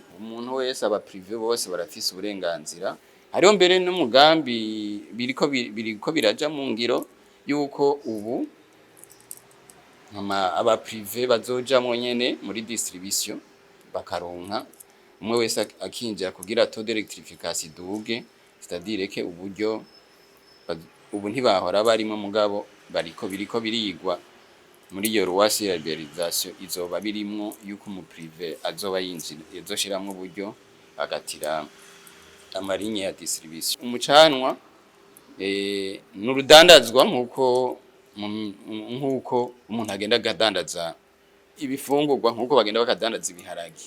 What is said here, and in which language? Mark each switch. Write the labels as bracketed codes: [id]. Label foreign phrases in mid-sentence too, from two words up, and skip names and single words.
[rn] Umuntu wese aba privé bose barafise uburenganzira. Hariho mbere n'umugambi biriko biraja mu ngiro yuko ubu aba privé bazojamwo nyene muri distribution bakaronka umwe wese akinjira kugira [fr] taux d'électrification [rn] duge, [fr] c'est-à-dire que [rn] uburyo ubu ntibahora barimo mugabo biriko birigwa muri iyo [fr] loi sur la libéralisation [rn] izoba birimwo yuko mu privé azoba yinjira yazoshiramwo uburyo agatira amarinye ya distribution. Umucanwa n'urudandazwa nkuko umuntu agenda agadandaza ibifungurwa nkuko bagenda bakadandaza ibiharage.